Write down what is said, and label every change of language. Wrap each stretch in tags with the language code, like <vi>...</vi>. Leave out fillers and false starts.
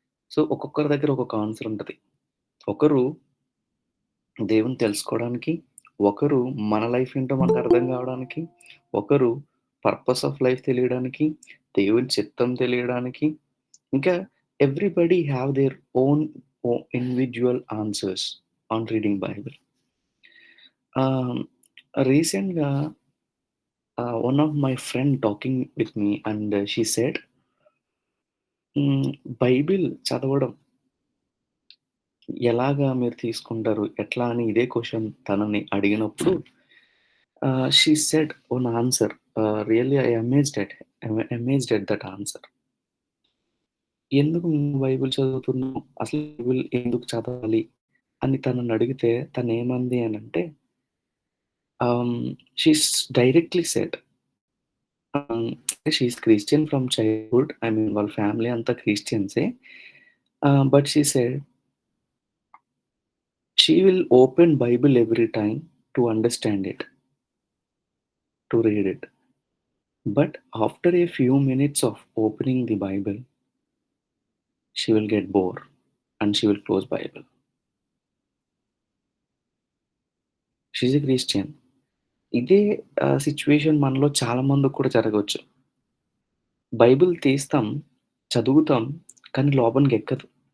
<te>So ఒక్కొక్కరి దగ్గర ఒక్కొక్క ఆన్సర్ ఉంటది. ఒకరు దేవుని తెలుసుకోవడానికి, ఒకరు మన లైఫ్ ఏంటో మనకు అర్థం కావడానికి, ఒకరు పర్పస్ ఆఫ్ లైఫ్ తెలియడానికి, దేవుని చిత్తం తెలియడానికి, ఇంకా</te> <en>Everybody have their own individual answers on reading Bible. రీసెంట్‌గా one of my friend talking with me and she said,</en> <te>Bible చదవడం ఎలాగా మీరు తీసుకుంటారు? ఎట్లా అని ఇదే క్వెషన్ తనని అడిగినప్పుడు</te> <en>She said one answer. Really I amazed at that answer.</en> <te>ఎందుకు నువ్వు బైబిల్ చదువుతున్నావు? అసలు బైబిల్ ఎందుకు చదవాలి? అని తనని అడిగితే తనేమంది అనంటే,</te> <en>She's directly said, she's Christian from childhood.</en> <te>I mean వాళ్ళ ఫ్యామిలీ అంతా క్రిస్టియన్సే.</te> <en>But she said she will open Bible every time to understand it, to read it. But after a few minutes of opening the Bible, she will get bored and she will close Bible. She's a Christian.</en> <te>ఇదే situation మనలో చాలా మందికి కూడా జరగవచ్చు. Bible తీస్తాం, చదువుతాం, కానీ లోపలికెక్కదు.</te>